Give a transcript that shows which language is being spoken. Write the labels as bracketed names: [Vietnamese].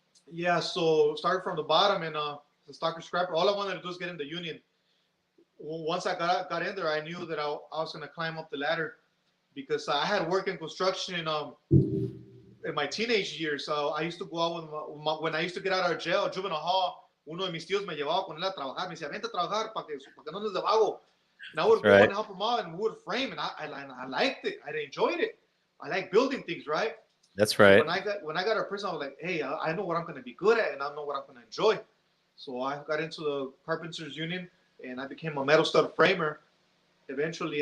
[English] Yeah, so started from the bottom and the stocker scrapper. All I wanted to do is get in the union. Once I got in there, I knew that I was going to climb up the ladder because I had worked in construction in my teenage years. So I used to go out when I used to get out of jail, juvenile hall. [Spanish] Uno de mis tíos me llevaba con él a trabajar. Me decía, vente a trabajar para que no andes de vago. [English] And I would go and help him out, and we would frame. And I liked it. I enjoyed it. I like building things, right? That's right. So when I got out of prison, I was like, hey, I know what I'm going to be good at, and I know what I'm going to enjoy. So I got into the Carpenters Union, and I became a metal stud framer eventually.